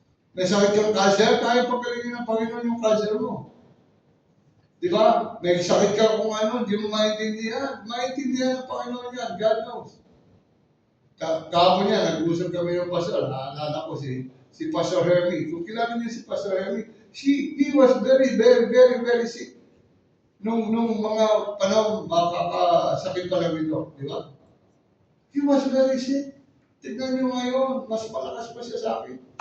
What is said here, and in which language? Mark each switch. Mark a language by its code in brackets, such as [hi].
[tl] May sakit kang cancer, kaya pagkalingin ng Panginoon yung cancer mo. Di ba? May sakit ka kung ano, hindi mo maintindihan. Maintindihan ng Panginoon yan. [en] God knows. [tl] Kahapon niya, nag-usap kami ng pastor. Naalala ko si Pastor Hermie. Kung kilala niyo si Pastor Hermie, [en] he was very, very, very, very sick. [tl] Nung mga panahon, makakasakit pa lang ito. Di ba? [en] He was very sick. [tl] Tignan niyo ngayon, mas malakas pa siya sa akin.